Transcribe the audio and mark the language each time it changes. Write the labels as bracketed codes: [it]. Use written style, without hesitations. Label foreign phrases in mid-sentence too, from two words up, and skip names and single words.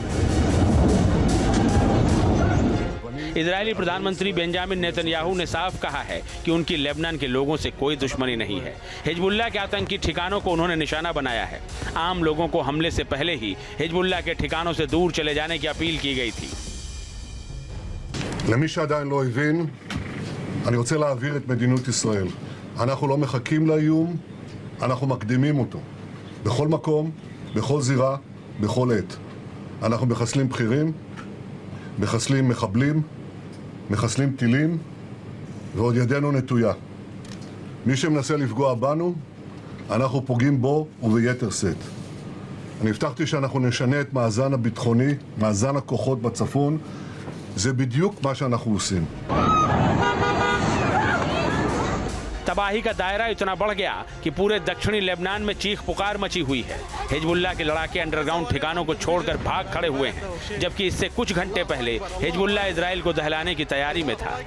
[hi] इजरायली प्रधानमंत्री बेंजामिन नेतन्याहू ने साफ कहा है कि उनकी लेबनान के लोगों से कोई दुश्मनी नहीं है। हिजबुल्लाह के आतंकी ठिकानों को उन्होंने निशाना बनाया है। आम लोगों को हमले से पहले ही हिजबुल्लाह के ठिकानों से दूर चले जाने की अपील की गई थी। [he] למי שעדיין לא הבין, אני רוצה להעביר את מדיניות ישראל. אנחנו לא מחכים לאיום, אנחנו מקדימים אותו. בכל מקום, בכל זירה, בכל עת. אנחנו מחסלים בכירים, מחסלים מחבלים, מחסלים טילים, ועוד ידנו נטויה. מי שמנסה לפגוע בנו, אנחנו פוגעים בו וביתר שאת. אני הבטחתי שאנחנו נשנה את מאזן הביטחוני, מאזן הכוחות בצפון. זה בדיוק מה שאנחנו עושים. [hi] तबाही का दायरा इतना बढ़ गया कि पूरे दक्षिणी लेबनान में चीख पुकार मची हुई है। हिजबुल्लाह के लड़ाके अंडरग्राउंड ठिकानों को छोड़कर भाग खड़े हुए हैं, जबकि इससे कुछ घंटे पहले हिजबुल्लाह इजराइल को दहलाने की तैयारी में था।